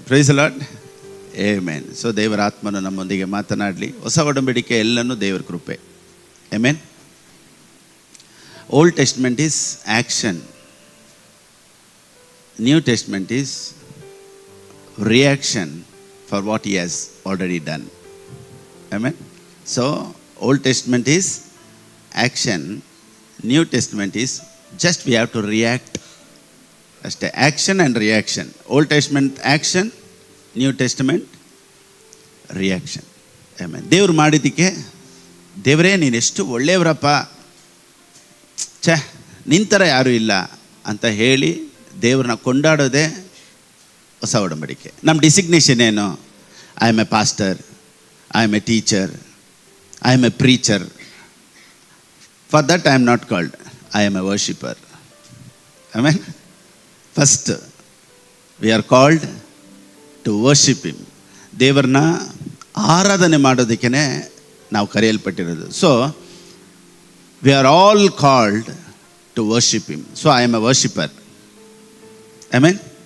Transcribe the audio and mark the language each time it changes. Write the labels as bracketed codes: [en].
[en] Praise the Lord. Amen. [kn] So ದೇವರ ಆತ್ಮನು ನಮ್ಮೊಂದಿಗೆ ಮಾತನಾಡಲಿ. ಹೊಸ ಒಡಂಬಡಿಕೆ ಎಲ್ಲನೂ ದೇವರ ಕೃಪೆ. Amen. [en] Old testament is action, new testament is reaction for what he has already done. Amen. So old testament is action, new testament is just we have to react ಅಷ್ಟೇ. action and reaction. old testament action, new testament reaction. [kn] ಆಮೇಲೆ ದೇವ್ರು ಮಾಡಿದ್ದಕ್ಕೆ ದೇವರೇ ನೀನು ಎಷ್ಟು ಒಳ್ಳೆಯವರಪ್ಪ, ನಿಂತರ ಯಾರೂ ಇಲ್ಲ ಅಂತ ಹೇಳಿ ದೇವ್ರನ್ನ ಕೊಂಡಾಡೋದೇ ಹೊಸ ಒಡಂಬಡಿಕೆ. ನಮ್ಮ ಡಿಸಿಗ್ನೇಷನ್ ಏನು? [en] I am a pastor, I am a teacher, I am a preacher. For that I am not called. I am a worshipper. Amen. First, we are called to worship Him. [kn] ದೇವರನ್ನ ಆರಾಧನೆ ಮಾಡೋದಕ್ಕೆ ನಾವು ಕರೆಯಲ್ಪಟ್ಟಿರೋದು. [en] So we are all called to worship Him. So I am a worshipper. Amen.